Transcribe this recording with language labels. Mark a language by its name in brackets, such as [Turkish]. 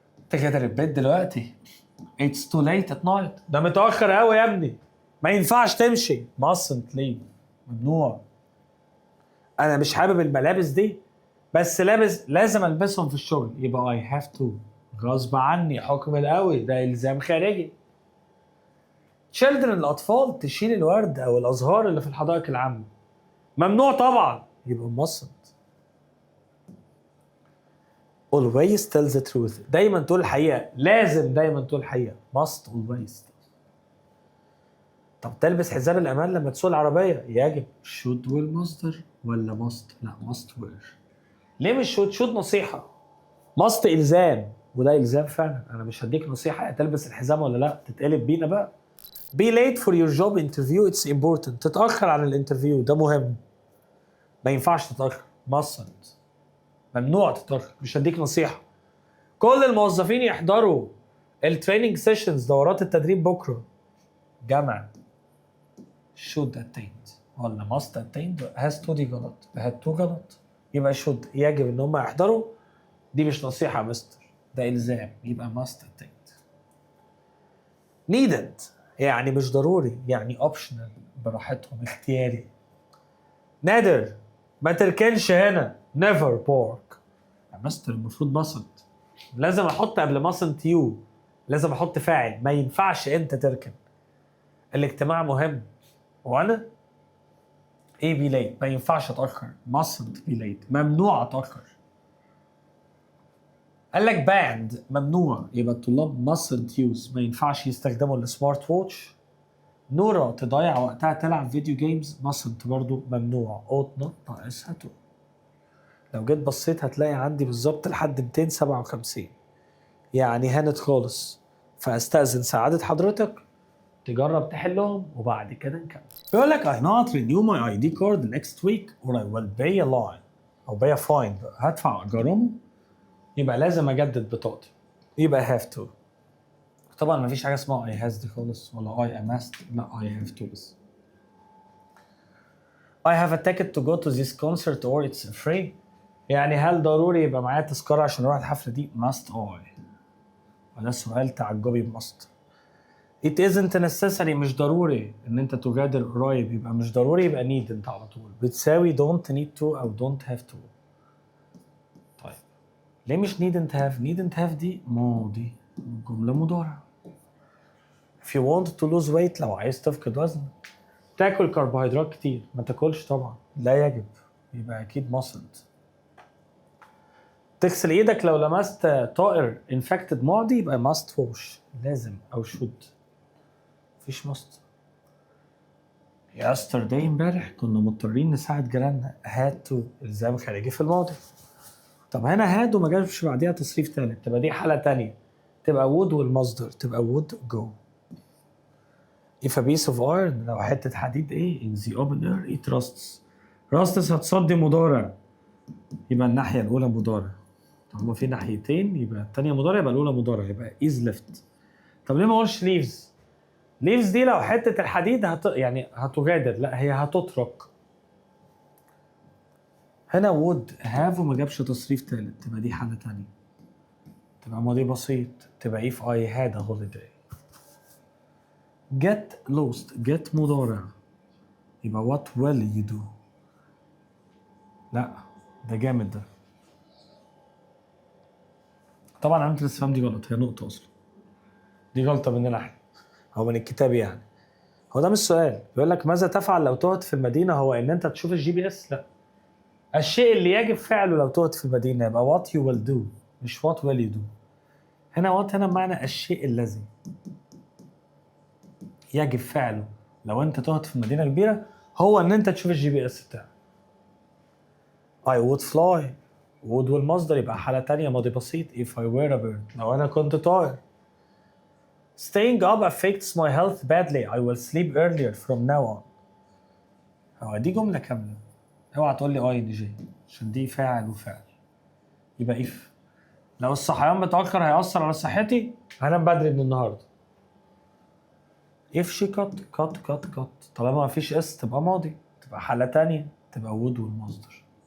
[Arabic] تقدر البيت دلوقتي. [English] it's too late at night، [Arabic] ده متاخر قوي يا ابني، ما ينفعش تمشي. [English] mustn't leave، ممنوع. [Arabic] انا مش حابب الملابس دي بس لازم البسهم في الشغل، يبقى [English] I have to، [Arabic] غصب عني، حكم القوي، ده الزام خارجي. children الأطفال تشيل الورد أو الأزهار اللي في الحدائق العامة، ممنوع طبعا، يبقى mustn't. [English] always tell the truth، [Arabic] دايما تقول الحقيقة، لازم دايما تقول الحقيقة. [English] must always. [Arabic] طب تلبس حزام الأمان لما تسوق العربية، يجب. [English] should والمصدر ولا must؟ لا must wear. [Arabic] ليه مش should نصيحة؟ must إلزام، وده إلزام فعلا. أنا مش هديك نصيحة تلبس الحزام ولا لا، تتقلب بينا بقى. [English] be late for your job interview it's important، [Arabic] تتأخر عن الانترفيو ده مهم، ما ينفعش تتأخر. mustn't، ممنوع تتأخر، مش هديك نصيحة. كل الموظفين يحضروا التريننج سيشنز، دورات التدريب بكرة. [English] جمع should attend ولا must attend. [Arabic] has to دي غلط، had to غلط، يبقى should يجب ان هم يحضروا، دي مش نصيحة يا مستر، ده إلزام، يبقى must attend. needn't يعني مش ضروري، يعني optional، براحتهم، اختياري. نادر، ما تركنش هنا، [English] never park. [Arabic] يا مستر المفروض mustn't، لازم احط قبل mustn't you، لازم احط فاعل، ما ينفعش انت تركن. الاجتماع مهم، وانا ايه [English] be late، [Arabic] ما ينفعش اتاخر. [English] mustn't be late، [Arabic] ممنوع اتاخر. قال لك banned، ممنوع، يبقى الطلاب [English] mustn't use، [Arabic] ما ينفعش يستخدموا السمارت ووتش. نورا تضيع وقتها تلعب فيديو جيمز، mustn't برضو ممنوع. [English] ought not ناقصها to. [Arabic] لو جيت بصيت هتلاقي عندي بالظبط لحد 257، يعني هانت خالص، فاستأذن سعادة حضرتك تجرب تحلهم وبعد كده نكمل. [English] بيقول لك I not renew my ID card next week or I will pay a line أو pay a fine، [Arabic] هدفع غرامة، يبقى لازم أجدد بطاقتي، [English] يبقى have to. [Arabic] طبعا ما فيش حاجة اسمها I has دي خالص ولا I am asked، لا [English] I have to [Arabic] بس. [English] I have a ticket to go to this concert or it's free. [Arabic] يعني هل ضروري يبقى معايا تذكرة عشان اروح الحفلة دي؟ [English] must I. [Arabic] وده سؤال تعجبي must. [English] It isn't necessary [Arabic] مش ضروري ان انت تغادر قريب، يبقى مش ضروري يبقى need انت على طول، بتساوي [English] don't need to [Arabic] او [English] don't have to. [Arabic] طيب ليه مش need and have؟ need and have دي ماضي، جملة مضارع. [English] If you want to lose weight [Arabic] لو عايز تفقد وزن. تاكل كربوهيدرات كتير، ما تاكلش طبعا، لا يجب، يبقى اكيد mustn't. تغسل ايدك لو لمست طائر infected ماضي، يبقى [English] must wash [Arabic] لازم او should. مفيش must. yesterday امبارح كنا مضطرين نساعد جيراننا، [English] had to [Arabic] الزام خارجي في الماضي. طب هنا had وما جابش بعديها تصريف تالت، تبقى دي حالة تانية، تبقى would والمصدر، تبقى [English] would go. if a piece of iron [Arabic] لو حتة حديد ايه [English] in the open air it rusts. [Arabic] rusts هتصدي مضارع، يبقى الناحية الأولى مضارع. طب هما في ناحيتين، يبقى التانية مضارع، يبقى الأولى مضارع، يبقى is left. طب ليه ما اقولش leaves؟ leaves دي لو حتة الحديد يعني هتغادر، لا هي هتترك. هنا would have وما جابش تصريف تالت، تبقى دي حالة تانية، تبقى ماضي بسيط، تبقى [English] if I had a holiday. get lost get مضارع، يبقى what will you do. [Arabic] لا ده جامد ده. طبعا علامة الاستفهام دي غلط، هي نقطة أصلا، دي غلطة مننا احنا أو من الكتاب يعني. هو ده مش سؤال، بيقول لك ماذا تفعل لو تهت في المدينة؟ هو إن أنت تشوف الGPS؟ لا، الشيء اللي يجب فعله لو تهت في المدينة، يبقى [English] what you will do [Arabic] مش [English] what will you do. [Arabic] هنا what هنا بمعنى الشيء الذي يجب فعله لو أنت تهت في مدينة كبيرة، هو إن أنت تشوف الGPS بتاعك. [English] I would fly [Arabic] would والمصدر، يبقى حالة تانية ماضي بسيط [English] if I were a bird [Arabic] لو أنا كنت طائر. [English] Staying up affects my health badly. I will sleep earlier from now on. [Arabic] هو دي جملة كاملة، اوعى تقول لي ING عشان دي فاعل وفعل، يبقى if. لو الصحيان متأخر هيأثر على صحتي، هنام بدري من النهارده. [English] if she cut [Arabic] طالما ما فيش اس تبقى ماضي، تبقى حالة تانية، تبقى would والمصدر.